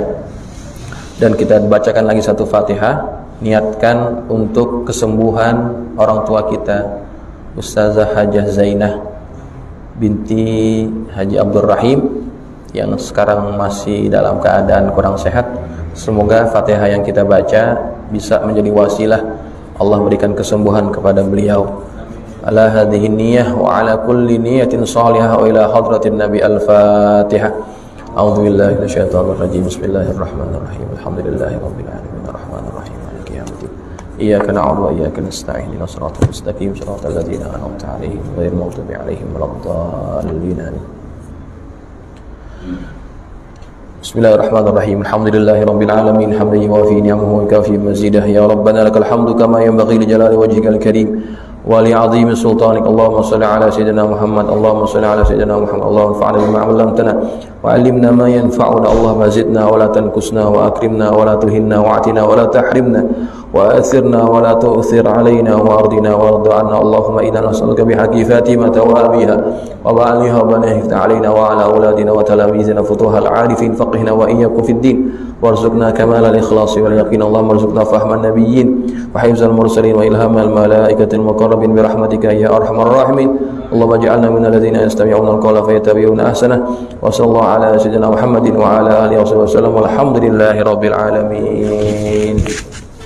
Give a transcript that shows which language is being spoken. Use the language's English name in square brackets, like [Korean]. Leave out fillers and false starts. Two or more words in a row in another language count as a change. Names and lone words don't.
[Indonesian] Dan kita bacakan lagi satu Fatihah, niatkan untuk kesembuhan orang tua kita, Ustazah Hajah Zainah binti Haji Abdul Rahim yang sekarang masih dalam keadaan kurang sehat. Semoga Fatihah yang kita baca bisa menjadi wasilah Allah berikan kesembuhan kepada beliau. [Arabic] على هذه النية وعلى كل نية صالحة وإلى حضرة النبي الفاتحة. أعوذ بالله من الشيطان الرجيم. بسم الله الرحمن الرحيم. الحمد لله رب العالمين الرحمن الرحيم مالك يوم الدين. إياك نعبد وإياك نستعين. اهدنا الصراط المستقيم صراط الذين أنعمت عليهم غير المغضوب عليهم ولا الضالين. Bismillahirrahmanirrahim. الحمد لله رب العالمين حمدا يوافي نعمه ويكافئ مزيده. يا ربنا لك الحمد كما ينبغي لجلال وجهك الكريم ولعظيم سلطانك. اللهم صل على سيدنا محمد. اللهم صل على سيدنا محمد. اللهم انفعنا بما علمتنا وعلمنا ما ينفعنا. اللهم زدنا ولا تنقصنا وأكرمنا ولا تهنا وأعطنا ولا تحرمنا وآثرنا ولا تؤثر علينا وأرضنا وارض عنا. اللهم إنا نسألك بحق فاطمة وأبيها وبعلها وبنيها افتح علينا وعلى أولادنا وتلامذتنا فتوح العارفين فقهنا وإياكم في الدين وارزقنا كمال الإخلاص واليقين. اللهم ارزقنا فهم النبيين وحفظ المرسلين وإلهام الملائكة المقربين برحمتك يا أرحم الراحمين. اللهم اجعلنا من الذين يستمعون القول فيتبعون أحسنه. وصلى الله على سيدنا محمد وعلى آله وسلم. والحمد لله رب العالمين.